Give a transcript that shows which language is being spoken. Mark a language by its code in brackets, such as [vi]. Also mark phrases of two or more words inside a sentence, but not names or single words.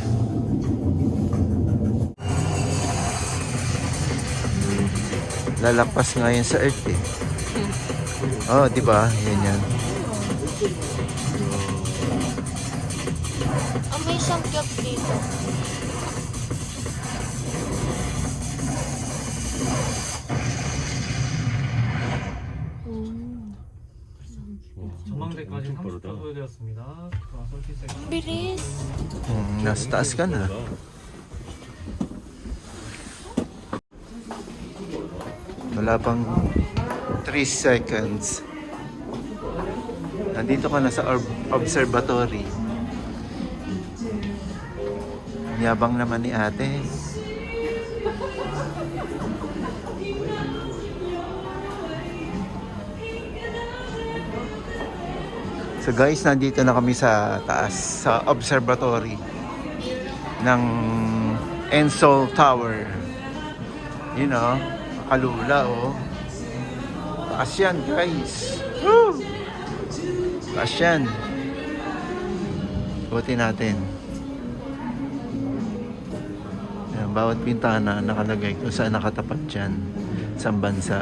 [tl] Lalakpas nga yun sa earth eh. Oh, diba? Yan yan. May sangkyap dito. [ko] 전망대까지 30분 소요되었습니다. [tl] Ang bilis. Nasa taas ka na. Wala pang 3 seconds. Nandito ka na sa observatory. Yabang naman ni ate. [en] So guys, [tl] nandito na kami sa taas, sa observatory ng Enso Tower. [en] You know, [tl] makalula oh. Taas yan guys. Woo! Taas yan. Buti natin. Ayan, bawat pintana nakalagay kung saan nakatapat dyan sa bansa.